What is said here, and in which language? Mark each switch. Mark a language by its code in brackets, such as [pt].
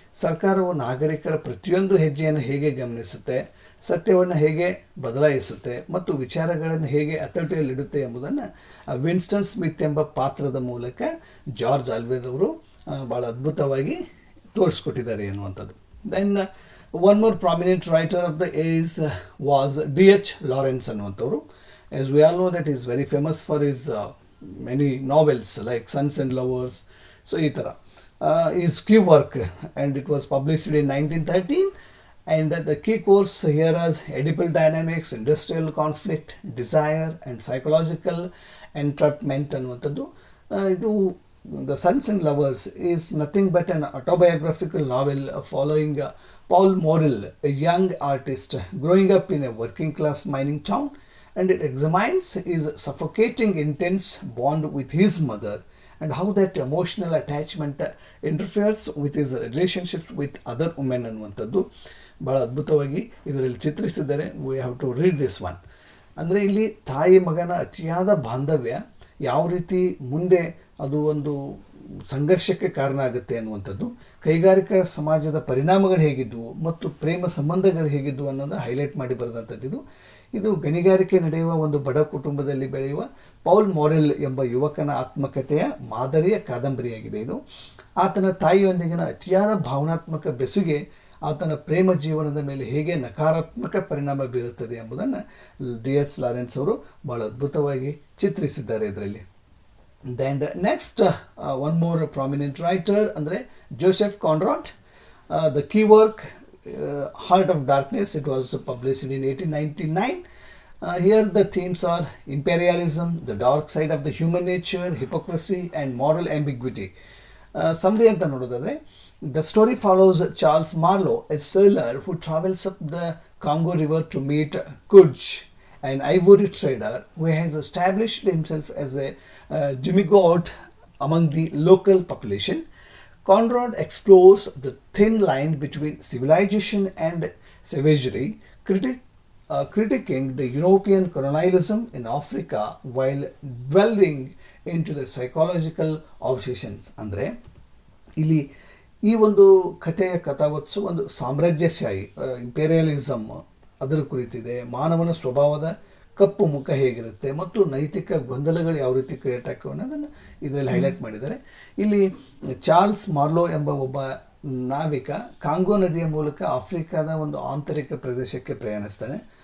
[kn] ಸರ್ಕಾರವು ನಾಗರಿಕರ ಪ್ರತಿಯೊಂದು ಹೆಜ್ಜೆಯನ್ನು ಹೇಗೆ ಗಮನಿಸುತ್ತೆ, ಸತ್ಯವನ್ನು ಹೇಗೆ ಬದಲಾಯಿಸುತ್ತೆ ಮತ್ತು ವಿಚಾರಗಳನ್ನು ಹೇಗೆ ಹತೋಟಿಯಲ್ಲಿಡುತ್ತೆ ಎಂಬುದನ್ನು ವಿನ್ಸ್ಟನ್ ಸ್ಮಿತ್ ಎಂಬ ಪಾತ್ರದ ಮೂಲಕ ಜಾರ್ಜ್ ಆರ್ವೆಲ್ ಅವರು ಭಾಳ ಅದ್ಭುತವಾಗಿ ತೋರಿಸ್ಕೊಟ್ಟಿದ್ದಾರೆ ಎನ್ನುವಂಥದ್ದು. [en] Then one more prominent writer of the age was D.H. [kn] Lawrence ಅನ್ನುವಂಥವ್ರು. [en] As we all know that he is very famous for his many novels like Sons and Lovers. So [kn] ಈ ಥರ [en] his key work, and it was published in 1913, and the key course here is Oedipal dynamics, industrial conflict, desire and psychological entrapment [kn] ಅನ್ನುವಂಥದ್ದು. [en] ಇದು The Sons and Lovers is nothing but an autobiographical novel following Paul Morrell, a young artist growing up in a working class mining town, and it examines his suffocating intense bond with his mother and how that emotional attachment interferes with his relationships with other women [kn] ಅನ್ನುವಂಥದ್ದು ಭಾಳ ಅದ್ಭುತವಾಗಿ ಇದರಲ್ಲಿ ಚಿತ್ರಿಸಿದ್ದಾರೆ. [en] We have to read this one. [kn] ಅಂದರೆ ಇಲ್ಲಿ ತಾಯಿ ಮಗನ ಅತಿಯಾದ ಬಾಂಧವ್ಯ ಯಾವ ರೀತಿ ಮುಂದೆ ಅದು ಒಂದು ಸಂಘರ್ಷಕ್ಕೆ ಕಾರಣ ಆಗುತ್ತೆ ಅನ್ನುವಂಥದ್ದು, ಕೈಗಾರಿಕಾ ಸಮಾಜದ ಪರಿಣಾಮಗಳು ಹೇಗಿದ್ದವು ಮತ್ತು ಪ್ರೇಮ ಸಂಬಂಧಗಳು ಹೇಗಿದ್ದವು ಅನ್ನೋದು ಹೈಲೈಟ್ ಮಾಡಿ ಬರೆದಂಥದ್ದು. ಇದು ಗಣಿಗಾರಿಕೆ ನಡೆಯುವ ಒಂದು ಬಡ ಕುಟುಂಬದಲ್ಲಿ ಬೆಳೆಯುವ ಪೌಲ್ ಮೊರೆಲ್ ಎಂಬ ಯುವಕನ ಆತ್ಮಕಥೆಯ ಮಾದರಿಯ ಕಾದಂಬರಿಯಾಗಿದೆ. ಇದು ಆತನ ತಾಯಿಯೊಂದಿಗಿನ ಅತಿಯಾದ ಭಾವನಾತ್ಮಕ ಬೆಸುಗೆ ಆತನ ಪ್ರೇಮ ಜೀವನದ ಮೇಲೆ ಹೇಗೆ ನಕಾರಾತ್ಮಕ ಪರಿಣಾಮ ಬೀರುತ್ತದೆ ಎಂಬುದನ್ನು D.H. ಲಾರೆನ್ಸ್ ಅವರು ಭಾಳ ಅದ್ಭುತವಾಗಿ ಚಿತ್ರಿಸಿದ್ದಾರೆ ಇದರಲ್ಲಿ. [en] Then the next one more prominent writer [kn] ಅಂದರೆ [en] Joseph Conrad. The key work Heart of Darkness, it was published in 1899. Here the themes are imperialism, the dark side of the human nature, hypocrisy and moral ambiguity. Summary [kn] ಅಂತ ನೋಡೋದಾದ್ರೆ, [en] the story follows Charles Marlowe, a sailor who travels up the Congo River to meet Kudj, an ivory trader who has established himself as a demigod among the local population. Conrad explores the thin line between civilization and savagery, critiquing the European colonialism in Africa while delving into the psychological obsessions. [kn] ಅಂದರೆ ಇಲ್ಲಿ ಈ ಒಂದು ಕಥೆಯ ಕಥಾವತ್ಸು ಒಂದು ಸಾಮ್ರಾಜ್ಯಶಾಹಿ imperialism ಅದರ ಕುರಿತಿದೆ, ಮಾನವನ ಸ್ವಭಾವದ ಕಪ್ಪು ಮುಖ ಹೇಗಿರುತ್ತೆ ಮತ್ತು ನೈತಿಕ ಗೊಂದಲಗಳು ಯಾವ ರೀತಿ ಕ್ರಿಯೇಟ್ ಆಗ್ತವೆ ಅನ್ನೋದನ್ನು ಇದರಲ್ಲಿ ಹೈಲೈಟ್ ಮಾಡಿದ್ದಾರೆ. ಇಲ್ಲಿ ಚಾರ್ಲ್ಸ್ ಮಾರ್ಲೋ ಎಂಬ ಒಬ್ಬ ನಾವಿಕ ಕಾಂಗೋ ನದಿಯ ಮೂಲಕ ಆಫ್ರಿಕಾದ ಒಂದು ಆಂತರಿಕ ಪ್ರದೇಶಕ್ಕೆ ಪ್ರಯಾಣಿಸ್ತಾನೆ.